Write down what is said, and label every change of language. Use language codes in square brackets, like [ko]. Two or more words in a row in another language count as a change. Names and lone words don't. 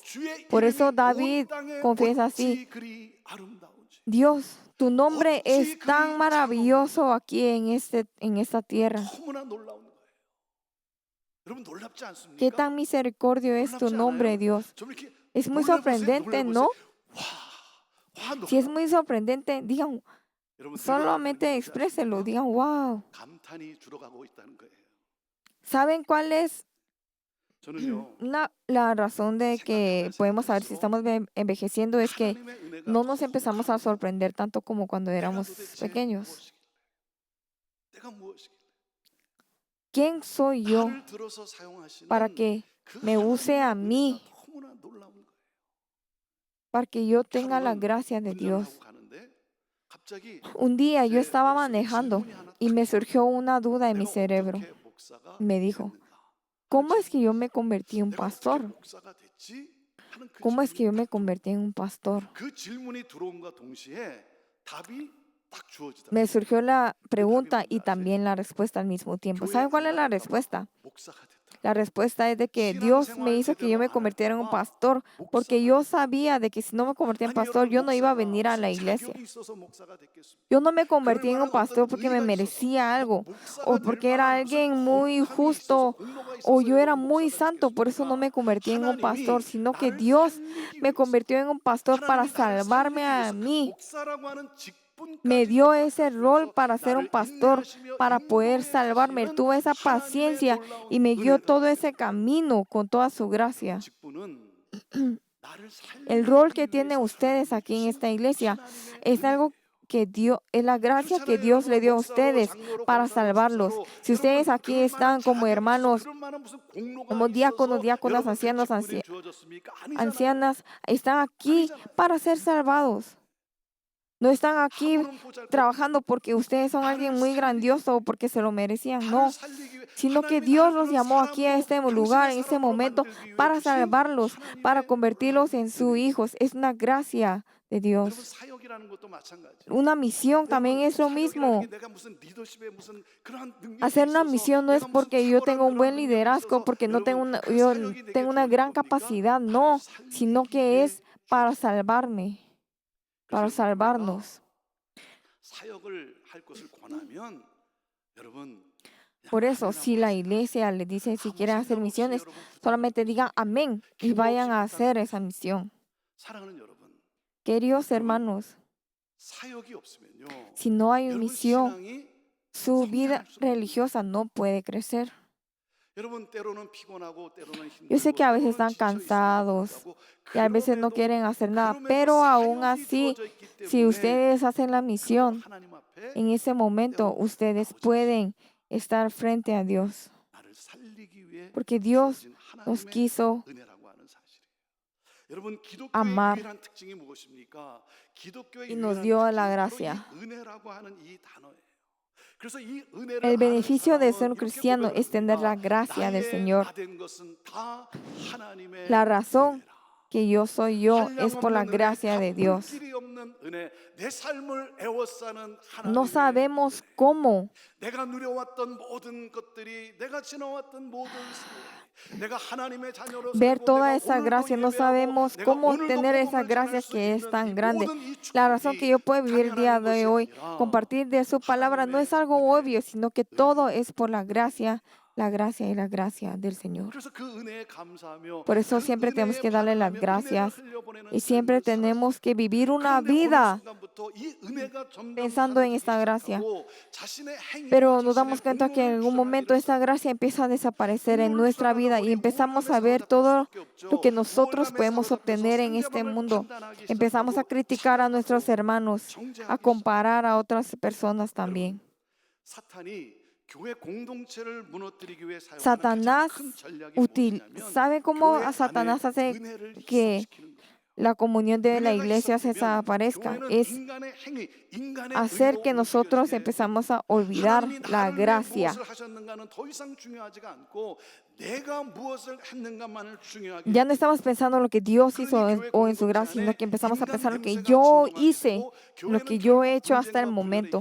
[es] Por eso David confiesa así: Dios, tu nombre es tan maravilloso aquí en esta tierra. Qué tan misericordioso es tu nombre, Dios. Es muy sorprendente, ¿no? Si es muy sorprendente, digan, [ko] 여러분, [es] solamente [ko] 늘어나는 게 [es] expréselo, [ko] 아시죠? [es] digan, wow. [ko] 감탄이 줄어가고 있다는 거예요. [es] ¿Saben cuál es [ko] 저는요, [es] la razón de que [ko] 생각하면 [es] podemos saber si [ko] 생각할수록 [es] estamos envejeciendo? Es que [ko] 하나님의 은혜가 [es] no [ko] 더 [es] nos empezamos a [ko] 가는 거예요. [es] sorprender tanto como cuando [ko] 내가 [es] éramos [ko] 도대체 [es] pequeños. [ko] 무엇이길래? 내가 무엇이길래? [es] ¿Quién soy yo [ko] 나를 들어서 사용하시는 [es] para que [ko] 그 [es] me use a [ko] 하나님의 [es] mí, [ko] 은혜가 너무나 놀라운 거예요. [es] para que yo tenga la [ko] 하루는 [es] gracia de [ko] 운전을 하고 [es] Dios? [ko] 가는데 갑자기 [es] Un día yo [ko] 제 [es] estaba [ko] 머릿속에 [es] manejando [ko] 질문이 하나 [es] y [ko] 딱 [es] me [ko] 들어와요. [es] surgió una duda en mi [ko] 내가 [es] cerebro. [ko] 어떻게 목사가 [es] Me dijo, [ko] 됐는가 하는 [es] ¿cómo es que yo [ko] 질문이었어요. [es] me convertí en un [ko] 내가 어떻게 [es] pastor? [ko] 목사가 됐지? 하는 그 [es] ¿Cómo es que yo [ko] 질문이 [es] me [ko] 딱 들어와요. [es] convertí en un pastor? [ko] 그 질문이 들어온과 동시에 답이 딱 주어지더라고요. [es] Me surgió la [ko] 그 답이 [es] pregunta [ko] 뭔지 [es] y [ko] 아세요? [es] también la respuesta al mismo tiempo. [ko] 교회 [es] ¿Sabe [ko] 안 [es] cuál es la [ko] 다닐까 봐 [es] respuesta? [ko] 목사가 됐더라고요. [es] La respuesta es de que Dios me [ko] 신앙생활 [es] hizo que yo [ko] 제대로 [es] me [ko] 안 [es] convirtiera en un [ko] 할까 봐 [es] pastor, porque [ko] 목사가 [es] yo [ko] 됐더라고요. [es] sabía de que si no me convertía en [ko] 아니 [es] pastor, [ko] 여러분, [es] yo no iba a [ko] 목사가 [es] venir a la [ko] 무슨 [es] iglesia. [ko] 자격이 있어서 목사가 됐겠습니까? [es] Yo no me [ko] 그럴 [es] convertí en un [ko] 만한 어떤 [es] pastor porque me [ko] 의의가 있어서 [es] merecía algo, [ko] 목사가 [es] o [ko] 될 [es] porque era [ko] 만한 무슨 [es] alguien muy [ko] 거룩함이 있어서 [es] justo, [ko] 공로가 [es] o [ko] 있어서 [es] yo era [ko] 여러분 [es] muy [ko] 목사가 [es] santo, por eso no me [ko] 됐겠습니까? [es] convertí en un pastor, [ko] 하나님이 [es] sino que [ko] 나를 [es] Dios [ko] 살리기 [es] me [ko] 위해서, [es] convirtió en un pastor para [ko] 하나님이 나를 [es] salvarme [ko] 살리기 [es] a [ko] 위해서 그 [es] mí. [ko] 목사라고 하는 [es] Me [ko] 직분까지 [es] dio ese rol [ko] 허락하시면서 [es] para ser un [ko] 나를 [es] pastor, [ko] 인내하시며 [es] para poder [ko] 인도해 [es] salvarme. Él [ko] 주시는 [es] tuvo esa [ko] 하나님의 [es] paciencia y [ko] 놀라운 [es] me guió todo [ko] 은혜들을 [es] ese camino con toda su gracia. [ko] 직분은 나를 [es] El rol que [ko] 살리기 [es] tienen [ko] 위해서 [es] ustedes [ko] 하나님이 [es] aquí en [ko] 주신 [es] esta iglesia [ko] 하나님의 [es] es algo [ko] 은혜예요. [es] que Dios, es la gracia que [ko] 그렇잖아요, [es] Dios le [ko] 여러분. [es] dio a [ko] 목사로, [es] ustedes [ko] 장로로, [es] para [ko] 권사로, [es] salvarlos. [ko] 집사로 [es] Si [ko] 여러분 [es] ustedes aquí [ko] 그럴 만한 [es] están como [ko] 자격이 있어서 [es] hermanos, [ko] 그럴 만한 무슨 공로가 [es] como diáconos, [ko] 있어서 [es] diáconas, [ko] 여러분 그 [es] ancianos, [ko] 직분이 주어졌습니까? 아니잖아요. [es] ancianas, están aquí [ko] 아니잖아요. [es] para ser salvados. No están aquí [ko] 아무런 보잘것 [es] trabajando porque ustedes son alguien muy grandioso o porque se lo merecían. No, [ko] 나를 살리기 위해 [es] sino que [ko] 하나님이 [es] Dios [ko] 나를 [es] los [ko] 그런 [es] llamó aquí a [ko] 사람으로 [es] este lugar, [ko] 당신의 [es] en este [ko] 사람으로 [es] momento, [ko] 만들기 위해 [es] para [ko] 주신 [es] salvarlos, para [ko] 하나님의 [es] convertirlos [ko] 놀라운 [es] en sus [ko] 은혜예요. [es] hijos. Es una gracia de [ko] 여러분 [es] Dios. [ko] 사역이라는 것도 마찬가지예요. [es] Una misión también [ko] 여러분 [es] es lo [ko] 사역이라는 게 [es] mismo. [ko] 내가 무슨 리더십에 무슨 그러한 능력이 [es] Hacer una [ko] 있어서 [es] misión no es [ko] 내가 무슨 [es] porque yo [ko] 탁월한 [es] tengo un [ko] 그런 [es] buen [ko] 능력이 [es] liderazgo, [ko] 있어서 [es] porque no tengo [ko] 여러분 그 [es] yo [ko] 사역이 내게 [es] tengo una gran [ko] 주어진 겁니까? [es] capacidad. [ko] 나를 [es] No, sino [ko] 살리기 [es] que [ko] 위해 [es] es para [ko] 주어진 [es] salvarme, para [ko] 그래서 여러분, 우리가 [es] salvarnos. [ko] 사역을 할 것을 권하면 여러분 [es] Por eso, si la iglesia le dice si quieren hacer misiones, solamente digan amén y vayan a hacer esa misión. [ko] 사랑하는 여러분, [es] Queridos hermanos, [ko] 사역이 없으면요. [es] si no hay [ko] 여러분 [es] misión, [ko] 신앙이 [es] su vida [ko] 성장할 수가 없는 [es] religiosa no puede crecer. [ko] 여러분 때로는 피곤하고 때로는 힘들고 [es] Yo sé que a veces [ko] 때로는 [es] están [ko] 지쳐 있음에도 [es] cansados [ko] 불구하고 [es] y a veces no [ko] 그럼에도 [es] quieren hacer nada, [ko] 그럼에도 [es] pero aún [ko] 사역이 [es] así, [ko] 주어져 있기 [es] si [ko] 때문에 [es] ustedes hacen la [ko] 그래도 [es] misión, [ko] 하나님 앞에 [es] en ese momento [ko] 때로 [es] ustedes [ko] 나오지 [es] pueden estar frente a Dios, [ko] 나를 살리기 위해 [es] porque Dios [ko] 주어진 [es] nos [ko] 하나님의 [es] quiso [ko] 은혜라고 하는 사실이에요. 여러분 기독교의 [es] amar [ko] 유일한 특징이 무엇입니까? 기독교의 [es] y nos [ko] 유일한 [es] dio [ko] 특징이 [es] la [ko] 바로 [es] gracia. [ko] 이 은혜라고 하는 이 단어예요. 그래서 이 은혜를 [es] El [ko] 아는 [es] beneficio de ser [ko] 사람은 [es] un [ko] 이렇게 [es] cristiano es tener la [ko] 고백합니다. [es] gracia del [ko] 나의 [es] Señor. [ko] 나 된 것은 다 하나님의 [es] La razón [ko] 은혜라. [es] que yo soy yo es por la [ko] 한량없는 은혜, [es] gracia de [ko] 갚을 [es] Dios. [ko] 길이 없는 은혜, 내 삶을 애워싸는 [es] No [ko] 하나님의 [es] sabemos [ko] 은혜. [es] cómo [ko] 내가 누려왔던 모든 것들이, 내가 지나왔던 모든 세월이, 내가 하나님의 자녀로 [es] ver [ko] 살고 [es] toda [ko] 내가 [es] esa [ko] 오늘도 [es] gracia, no [ko] 예배하고 [es] sabemos [ko] 내가 [es] cómo [ko] 오늘도 [es] tener esa [ko] 복음을 전할 [es] gracia [ko] 수 [es] que es [ko] 있는 [es] tan [ko] 이 [es] grande. [ko] 모든 이 [es] La razón que [ko] 축복이 [es] yo puedo vivir el día [ko] 당연한 [es] de [ko] 것이 [es] hoy, [ko] 아니라 [es] compartir de su palabra, no es algo [ko] 하나님의 [es] obvio, sino que todo es por la gracia y la gracia del Señor. [ko] 그래서 그 은혜에 감사하며 [es] Por eso [ko] 그 [es] siempre tenemos [ko] 은혜에 [es] que darle las [ko] 반응하며 [es] gracias [ko] 은혜를 흘려보내는 [es] y siempre [ko] 삶을 [es] tenemos que vivir una [ko] 그런데 어느 [es] vida [ko] 순간부터 이 은혜가 점점 [es] pensando en [ko] 사라지기 [es] esta gracia. [ko] 시작하고 자신의 행위와 [es] Pero nos [ko] 자신의 [es] damos cuenta que en [ko] 공로를 [es] algún momento [ko] 주장하기를 [es] esa gracia empieza a desaparecer en [ko] 공로를 [es] nuestra [ko] 주장하다 [es] vida y [ko] 보니 [es] empezamos a [ko] 우월감에 [es] ver [ko] 사로잡힐 [es] todo [ko] 수밖에 없죠. [es] lo que nosotros [ko] 우월감에 [es] podemos [ko] 사로잡혀서 [es] obtener en este [ko] 상대방을 [es] mundo. [ko] 판단하기 [es] Empezamos a [ko] 시작하고 [es] criticar a nuestros [ko] 착각하고 [es] hermanos, a [ko] 정죄하기 [es] comparar a otras personas [ko] 시작합니다. [es] también. [ko] 여러분, 사탄이 교회 공동체를 무너뜨리기 위해 사용하는 [es] Satanás [ko] 가장 큰 전략이 무엇이냐면 [es] ¿sabe cómo [ko] 교회 [es] a Satanás [ko] 안에 [es] hace [ko] 은혜를 [es] que [ko] 희석시키는 거예요. [es] la comunión de la [ko] 은혜가 [es] iglesia se [ko] 희석되면 [es] desaparezca? [ko] 교회는 [es] Es [ko] 인간의 행위, 인간의 [es] hacer [ko] 의로 [es] que nosotros [ko] 움직여지게 [es] empezamos a olvidar [ko] 하나님이 [es] la [ko] 나를 위해 [es] gracia. [ko] 무엇을 하셨는가는 더 이상 중요하지가 않고 내가 무엇을 했는가만을 중요하게 [es] Ya no estamos pensando en lo que Dios hizo o en su gracia, sino que empezamos a pensar lo que yo hice, lo que yo he hecho hasta el momento.